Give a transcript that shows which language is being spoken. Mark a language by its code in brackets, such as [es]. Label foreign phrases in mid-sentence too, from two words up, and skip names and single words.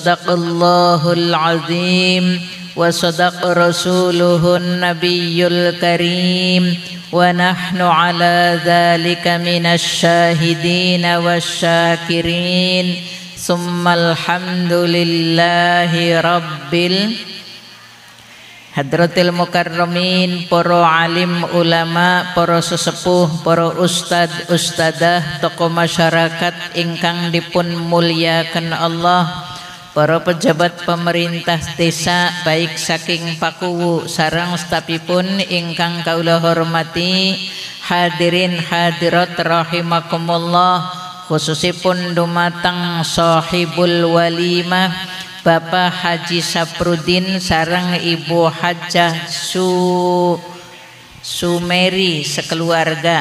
[ar] صدق الله العظيم وصدق رسوله النبي الكريم ونحن على ذلك من الشاهدين والشاكرين ثم الحمد لله رب الحضرة المكرمين, [jv] para alim ulama, para sesepuh, para ustad ustadah, tokoh masyarakat ingkang dipun mulyakan Allah, para pejabat pemerintah desa baik saking Pakuwu sareng stapipun ingkang kaula hormati, [ar] الحاضرين الحاضرات رحمكم الله, [jv] khususipun dumateng [ar] صاحب الوليمة [jv] Bapak Haji Saprudin sareng Ibu Hajah Sumeri sekeluarga.